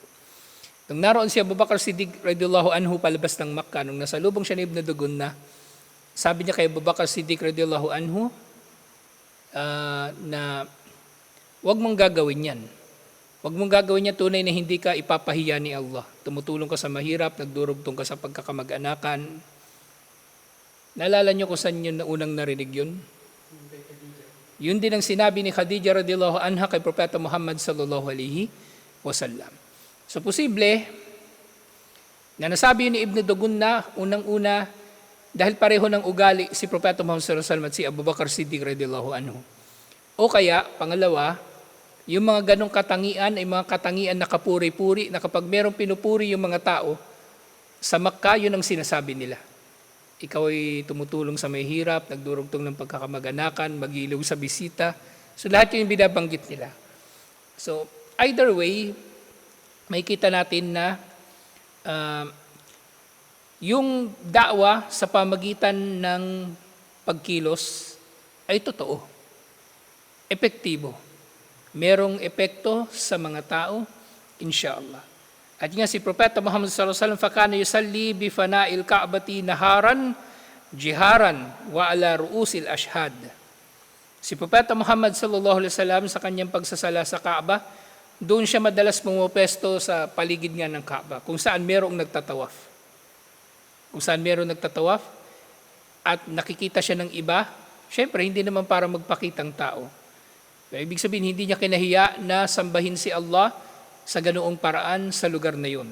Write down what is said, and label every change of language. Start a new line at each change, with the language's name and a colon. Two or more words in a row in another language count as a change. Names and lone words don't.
Filipino: Nung naroon si Abu Bakar Siddiq
Arabic: رضي الله عنه
Filipino: palabas ng Makkah, nung nasalubong siya ni Ibn Dugunna, sabi niya kay Abu Bakar Siddiq
Arabic: رضي الله عنه
Filipino: na huwag mong gagawin yan. Huwag mong gagawin niya, tunay na hindi ka ipapahiya ni Allah. Tumutulong ka sa mahirap, nagdurugtong ka sa pagkakamag-anakan. Naalala niyo kung saan yun na unang narinig yun? Yun din ang sinabi ni Khadija
Arabic: رضي الله عنها
Filipino: kay Propeta Muhammad
Arabic: صلى الله عليه وسلم.
Filipino: So posible na nasabi ni Ibn Dugunna unang-una dahil pareho ng ugali si Propeta Muhammad
Arabic: صلى الله عليه وسلم
Filipino: at si Abu Bakar Siddiq
Arabic: رضي الله عنه.
Filipino: O kaya, pangalawa, yung mga ganong katangian ay mga katangian na kapuri-puri na kapag merong pinupuri yung mga tao, sa Makkah yun ang sinasabi nila. Ikaw ay tumutulong sa may hirap, nagdurugtong ng pagkakamag-anakan, mag-ilaw sa bisita. So lahat yun yung binabanggit nila. So either way, makikita natin na yung da'wa sa pamagitan ng pagkilos ay totoo. Epektibo. Merong epekto sa mga tao, inshallah. At nga si Propeta Muhammad
Arabic: صلى الله عليه وسلم, فكان يصلي بفناء الكعبة نهارا جهارا وعلى رؤوس الأشهاد.
Filipino: Si Propeta Muhammad
Arabic: صلى الله عليه وسلم
Filipino: sa kanyang pagsasala sa Kaaba, doon siya madalas pumapesto sa paligid nga ng Kaaba, kung saan merong nagtatawaf. Kung saan merong nagtatawaf at nakikita siya ng iba, syempre hindi naman para magpakitang tao. Pero ibig sabihin, hindi niya kinahiya na sambahin si Allah sa ganoong paraan sa lugar na yun.